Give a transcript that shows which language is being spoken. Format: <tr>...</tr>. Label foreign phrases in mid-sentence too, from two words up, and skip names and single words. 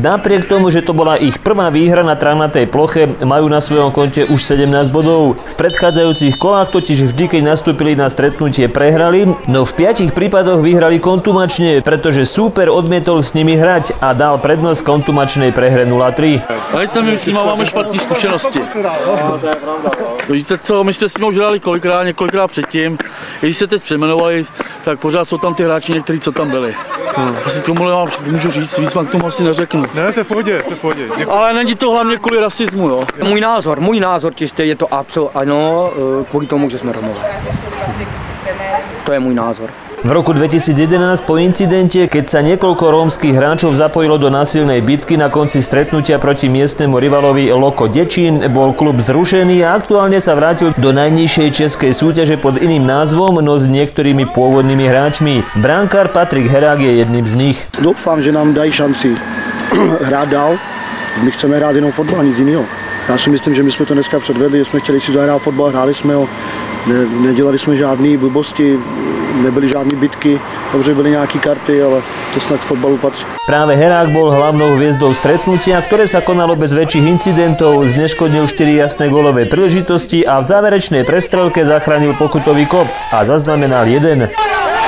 <sk>Napriek tomu, že to bola ich prvá výhra na trávnatej ploche, majú na svojom konte už 17 bodov. V predchádzajúcich kolách totiž vždy, keď nastúpili na stretnutie, prehrali, no v 5 prípadoch vyhrali kontumačne, pretože súper odmietol s nimi hrať a dal prednosť kontumačnej prehre 0-3.</sk> <cs>Ale tam my s nimi máme špatné zkušenosti. Víte co, my jsme s ním už hráli několikrát předtím. Když se teď přejmenovali, tak pořád jsou tam ty hráči někteří, co tam byli. Asi tomu vám můžu říct, víc vám k tomu asi neřeknu. Ne, to je v pohodě, to je v pohodě. Ale není to hlavně kvůli rasismu, jo. Můj názor čistě je to ano, kvůli tomu, že jsme Romové. To je můj názor.</cs> <sk>V roku 2011 po incidente, keď sa niekoľko rómskych hráčov zapojilo do násilnej bitky na konci stretnutia proti miestnemu rivalovi Loko Dečín, bol klub zrušený a aktuálne sa vrátil do najnižšej českej súťaže pod iným názvom, no s niektorými pôvodnými hráčmi. Brankár Patrik Herák je jedným z nich.</sk> <cs>Doufám, že nám dají šanci hrát dál. My chceme hrát jenom fotbal, nic jiného. Já si myslím, že my jsme to dneska předvedli, jsme chtěli si zahrát fotbal, hráli jsme ho, nedělali jsme žádné blbosti, nebyly žádné bitky, dobře byly nějaké karty, ale to snad k fotbalu patří.</cs> <sk>Práve Herák bol hlavnou hviezdou stretnutia, ktoré sa konalo bez väčších incidentov, zneškodnil 4 jasné gólové príležitosti a v záverečnej prestrelke zachránil pokutový kop a zaznamenal 1.</sk>